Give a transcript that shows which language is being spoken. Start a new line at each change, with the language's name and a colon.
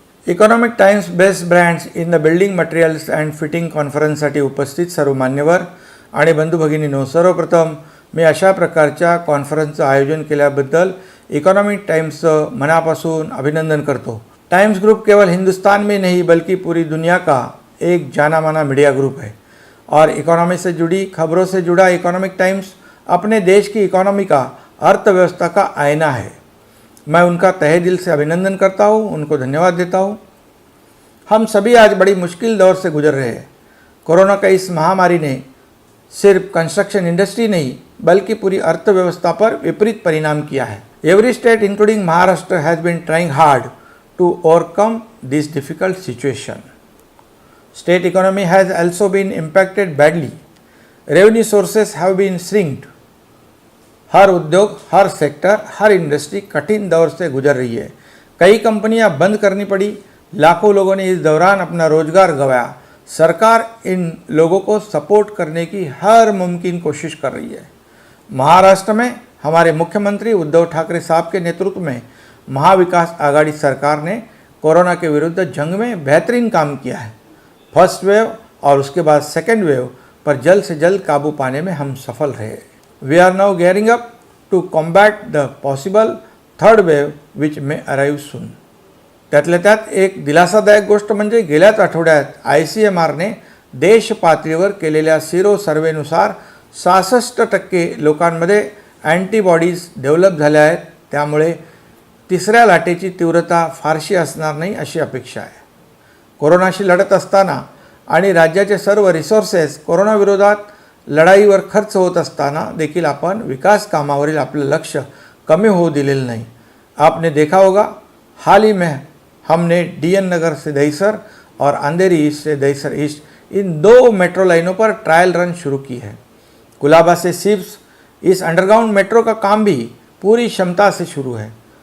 Marathi: Economic times best brands in the building materials and fitting कॉन्फरन्ससाठी उपस्थित सर्व मान्यवर आणि बंधू भगिनींनो, सर्वप्रथम मी अशा प्रकारच्या कॉन्फरन्सचं आयोजन केल्याबद्दल इकॉनॉमिक टाइम्सचं मनापासून अभिनंदन करतो.
Hindi: टाइम्स ग्रुप केवल हिंदुस्तान में नहीं बल्कि पूरी दुनिया का एक जाना माना मीडिया ग्रुप है और इकोनॉमी से जुड़ी खबरों से जुड़ा इकॉनॉमिक टाइम्स अपने देश की इकोनॉमी का, अर्थव्यवस्था का आईना है. मैं उनका तहे दिल से अभिनंदन करता हूँ, उनको धन्यवाद देता हूँ. हम सभी आज बड़ी मुश्किल दौर से गुजर रहे हैं. कोरोना का इस महामारी ने सिर्फ कंस्ट्रक्शन इंडस्ट्री नहीं बल्कि पूरी अर्थव्यवस्था पर विपरीत परिणाम किया है.
English: Every state including Maharashtra has been trying hard to overcome this difficult situation.
Hindi: State economy has
English: also been impacted badly. Revenue sources have been shrinked.
Hindi: हर उद्योग, हर सेक्टर, हर इंडस्ट्री कठिन दौर से गुजर रही है. कई कंपनियां बंद करनी पड़ी. लाखों लोगों ने इस दौरान अपना रोजगार गंवाया. सरकार इन लोगों को सपोर्ट करने की हर मुमकिन कोशिश कर रही है. महाराष्ट्र में हमारे मुख्यमंत्री उद्धव ठाकरे साहब के नेतृत्व में महाविकास आघाड़ी सरकार ने कोरोना के विरुद्ध जंग में बेहतरीन काम किया है. फर्स्ट वेव और उसके बाद सेकेंड वेव पर जल्द से जल्द काबू पाने में हम सफल रहे.
English: We are now gearing up to combat the possible third wave which may arrive soon.
Marathi: त्यातल्या त्यात एक दिलासादायक गोष्ट म्हणजे गेल्याच आठवड्यात ICMRने देश पातळीवर केलेल्या सिरो सर्वेनुसार 66% लोकांमध्ये अँटीबॉडीज डेव्हलप झाल्या आहेत. त्यामुळे तिसऱ्या लाटेची तीव्रता फारशी असणार नाही अशी अपेक्षा आहे. कोरोनाशी लढत असताना आणि राज्याचे सर्व रिसोर्सेस कोरोनाविरोधात लढाईवर खर्च होत असताना देखील आपण विकास कामावरील आपलं लक्ष कमी होऊ दिलेलं नाही.
Hindi: आपने देखा होगा, हाल ही में हमने DN नगर से दहीसर और अंधेरी ईस्ट से दहीसर ईस्ट इन 2 मेट्रो लाइनों पर ट्रायल रन शुरू की है. कुलाबा से सिप्स इस अंडरग्राउंड मेट्रो का काम भी पूरी क्षमता से शुरू है.